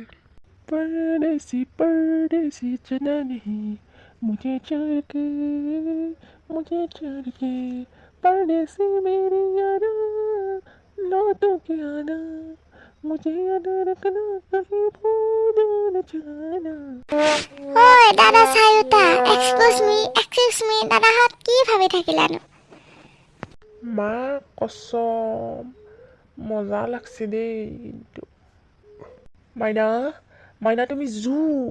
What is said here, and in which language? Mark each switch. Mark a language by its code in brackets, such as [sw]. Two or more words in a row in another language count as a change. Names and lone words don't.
[hi] परदेसी चना नहीं मुझे चढ़ के परदेसी मेरी यारा लौटो के आना मुझे याद रखना कहीं भूल न जाना। [as] দাদা চাৰিওটা, [en] excuse me, [as] দাদাহঁত কি ভাবি থাকিলানো? [bn] মা কচম মজা লাগছে দেই কিন্তু। [as] মাইনা মাইনা তুমি জুই।